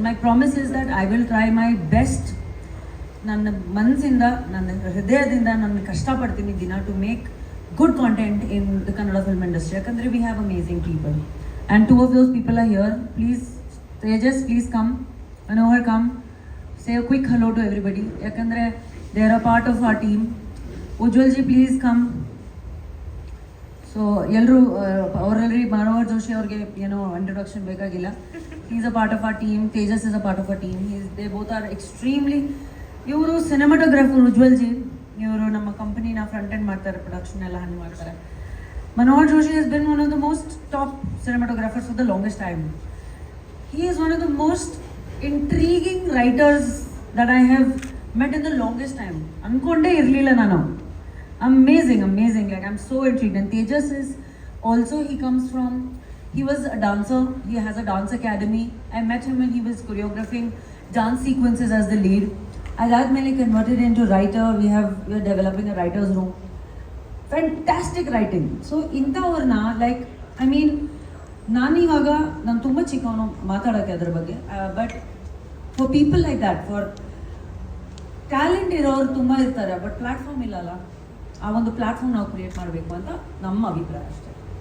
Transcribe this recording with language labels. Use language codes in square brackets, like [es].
[en] My promise is that I will try my best. [kn] ನನ್ನ ಮನಸ್ಸಿಂದ, ನನ್ನ ಹೃದಯದಿಂದ ನಾನು ಕಷ್ಟಪಡ್ತೀನಿ ದಿನ [en] To make good content in the Kannada film industry. [kn] Yakandre [en] we have amazing people and 2 of those people are here. Please Tejas, please come. Manohar, come. Say a quick hello to everybody. [kn] Yakandre [en] They are a part of our team. Ujjwal ji, please come. So, [kn] ಎಲ್ಲರೂ already Manohar Joshi ಅವ್ರಿಗೆ ಏನೋ introduction ಬೇಕಾಗಿಲ್ಲ. [en] He is a part of our team. Tejas is a part of our team. They both are extremely. [kn] ಇವರು cinematographer Ujwal G. ಇವರು ನಮ್ಮ ಕಂಪನಿನ front end ಮಾಡ್ತಾರೆ, production ಎಲ್ಲ ಹ್ಯಾಂಡಲ್ ಮಾಡ್ತಾರೆ. [en] Manohar Joshi has been one of the most top cinematographers for the longest time. He is one of the most intriguing writers that I have met in the longest time. [kn] Ankonde irlilla nanu. [en] Amazing. Like, I'm so intrigued. And Tejas is also, he was a dancer. He has a dance academy. I met him when he was choreographing dance sequences as the lead. I got mainly converted into writer. We are developing a writer's room. Fantastic writing. [kn] So, ಇಂಥವ್ರನ್ನ [en] like, I mean, [kn] ನಾನಿವಾಗ ನಾನು ತುಂಬ ಚಿಕ್ಕವನು ಮಾತಾಡೋಕ್ಕೆ ಅದ್ರ ಬಗ್ಗೆ, [en] but for people like that, [kn] for talent ಇರೋರು ತುಂಬ ಇರ್ತಾರೆ, but platform ಇಲ್ಲಲ್ಲ, ಆ ಒಂದು ಪ್ಲ್ಯಾಟ್ಫಾರ್ಮ್ ನಾವು ಕ್ರಿಯೇಟ್ ಮಾಡಬೇಕು ಅಂತ ನಮ್ಮ ಅಭಿಪ್ರಾಯ ಅಷ್ಟೇ.